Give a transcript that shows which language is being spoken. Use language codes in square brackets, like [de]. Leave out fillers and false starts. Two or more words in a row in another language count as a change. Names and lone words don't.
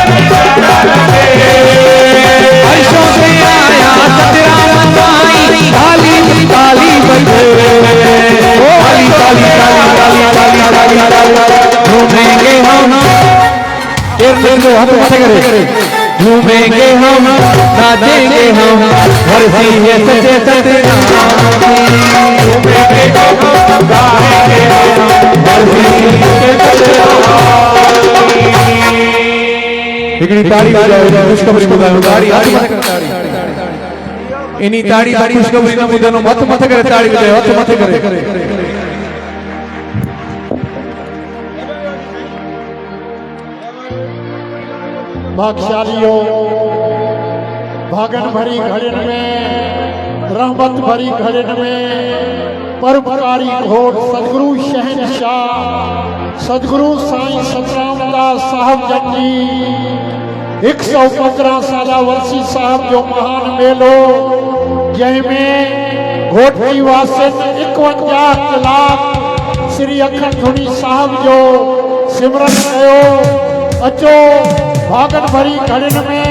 [hi] पे नारा लगे हर्षों से आया सतराम ताली ताली बजे ताली ताली ताली ताली ताली झूमेंगे हम [sd] हाथ मथे करे [hi] झूमेंगे हम नाचेंगे हम वर्षी है सच्चे सतराम झूमेंगे हम गाएंगे हम वर्षी है [sd] सतराम हिकड़ी ताली बजाओ खुशखबरी ॿुधायो ताड़ी हाथ मथे करे इनी ताड़ी खुशखबरी न ॿुधंदो हथ मथे करे ताड़ी बजायो हथ मथे करे भाग्यशालियों भागन भरी घड़िन में रहमत भरी घड़िन में परोपकारी घोट सदगुरु शहंशाह सदगुरु साईं सतराम दास साहब जन जी 115 साला वर्षी साहब जो महान मेलो जंहिंमें घोटी वासिन 51 कलाक श्री अखंड धुनी साहब जो सिमरन कयो अचो भागन भरी घड़िन में